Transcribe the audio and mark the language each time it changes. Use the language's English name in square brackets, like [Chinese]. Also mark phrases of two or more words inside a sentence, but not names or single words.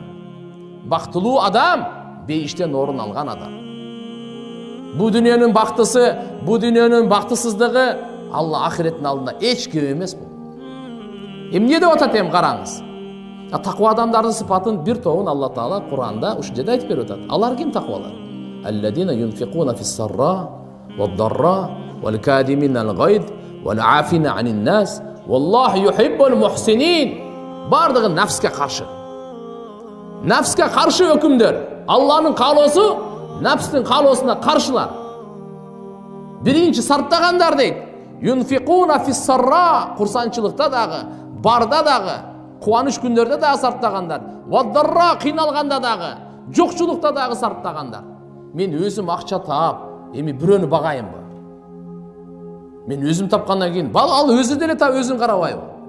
[Kyrgyz] Бактылуу адам бейиштен орун алган адам. Бу дүйнөнүн бактысы, бу дүйнөнүн бактысыздыгы Алла ахиреттин алдында эч кем эмес бул. Эмне деп атат эми караңыз. Таква адамдардын сыпатын бир тобун Алла Таала Куранда ушул жерде айтып берип атат. Алар ким таквалар? [Arabic] الذين ينفقون في السراء والضراء والكاظمين الغيظ والعافين عن الناس والله يحب المحسنين. [Kyrgyz] Бардыгы нафске каршы. Нафске каршы өкүмдөр. Алланын каалоосу нафстын каалоосуна каршылар. Биринчи сарптагандар дейт. [Arabic] ينفقون في السراء, [Kyrgyz] курсанчылыкта дагы, барда дагы, кубаныч күндөрдө дагы сарптагандар. Вад-дарра, кыйналганда дагы, жокчулукта дагы сарптагандар. Мен өзүм акча таап, эми бирөөнү багайынбы? Мен өзүм тапкандан кийин, ал өзү деле таап өзүн карабайбы?